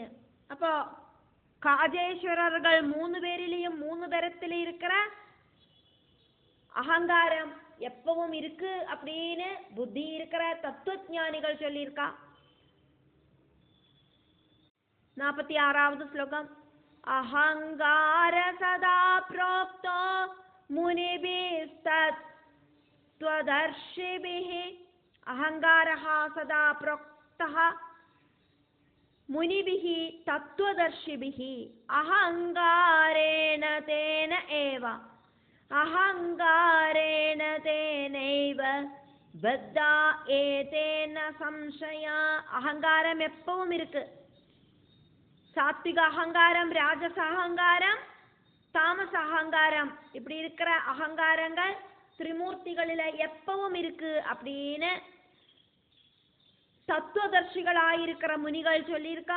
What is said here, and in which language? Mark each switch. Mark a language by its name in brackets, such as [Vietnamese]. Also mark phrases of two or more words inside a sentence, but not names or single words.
[Tamil] அப்போ காஜேஸ்வரர்கள் 3 பேரிலையும் 3 தரத்துல இருக்கிற அகங்காரம் எப்பவும் இருக்கு அப்படின்னு புத்தி இருக்கிற தத்துவஞானிகள் சொல்லியிருக்கா. 46வது ஸ்லோகம். [Sanskrit] अहङ्कार सदा प्रोक्तो मुनिभिस्तत्त्वदर्शिभिः अहङ्कारः सदा प्रोक्तः मुनिभिः तत्त्वदर्शिभिः अहङ्कारेण तेन एव अहङ्कारेण तेनैव बद्धा एतेन संशया. [Tamil] அகங்காரம் எப்பவும் இருக்கு. சாத்விக அகங்காரம், ராஜச அகங்காரம், தாமச அகங்காரம், இப்படி இருக்கிற அகங்காரங்கள் திரிமூர்த்திகளில எப்பவும் இருக்கு அப்படின்னு தத்துவதர்ஷிகளாயிருக்கிற முனிகள் சொல்லியிருக்கா.